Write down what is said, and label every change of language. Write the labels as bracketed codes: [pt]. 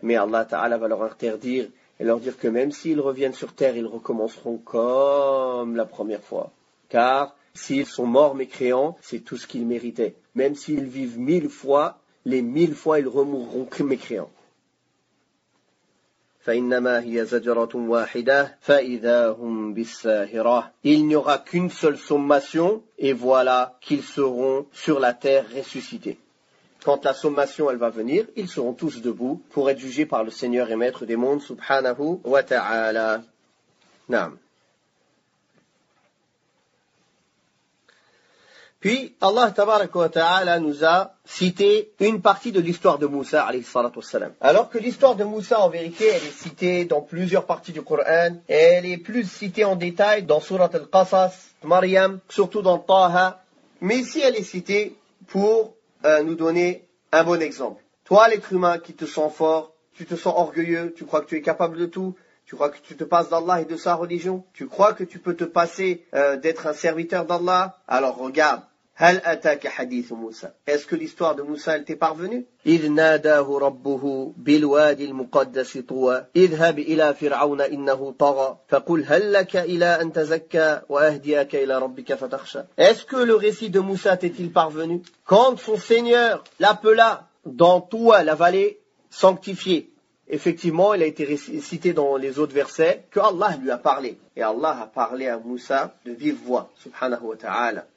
[fr] Mais Allah Ta'ala va leur interdire, et leur dire que même s'ils reviennent sur terre, ils recommenceront comme la première fois. Car s'ils sont morts mécréants, c'est tout ce qu'ils méritaient. Même s'ils vivent 1000 fois, les 1000 fois ils remourront que mécréants. [ar] فإنما هي زجرة واحدة فإذا هم بالساهرة. [fr] Il n'y aura qu'une seule sommation et voilà qu'ils seront sur la terre ressuscités. Quand la sommation elle va venir, ils seront tous debout pour être jugés par le Seigneur et Maître des mondes subhanahu wa ta'ala. Naam. Puis, Allah tabaraka wa ta'ala nous a cité une partie de l'histoire de Moussa, alayhi salatu wassalam. Alors que l'histoire de Moussa, en vérité, elle est citée dans plusieurs parties du Coran, et elle est plus citée en détail dans Surat al-Qasas, Maryam, surtout dans Taha, mais ici elle est citée pour nous donner un bon exemple. Toi, l'être humain qui te sens fort, tu te sens orgueilleux, tu crois que tu es capable de tout, Tu crois que tu te passes d'Allah et de sa religion? Tu crois que tu peux te passer d'être un serviteur d'Allah? Alors regarde. [ar] هل أتاك حديث موسى. [fr] Est-ce que l'histoire de Moussa elle t'est parvenue? [ar] إذ ناداه ربه بالوادي المقدس طوى اذهب إلى فرعون إنه طغى فقل هل لك إلى أن تزكى وأهديك إلى ربك فتخشى. [fr] Est-ce que le récit de Moussa t'est-il parvenu? Quand son Seigneur l'appela dans Touwa, la vallée sanctifiée. Effectivement, il a été cité dans les autres versets que Allah lui a parlé. Et Allah a parlé à Moussa de vive voix, subhanahu wa ta'ala.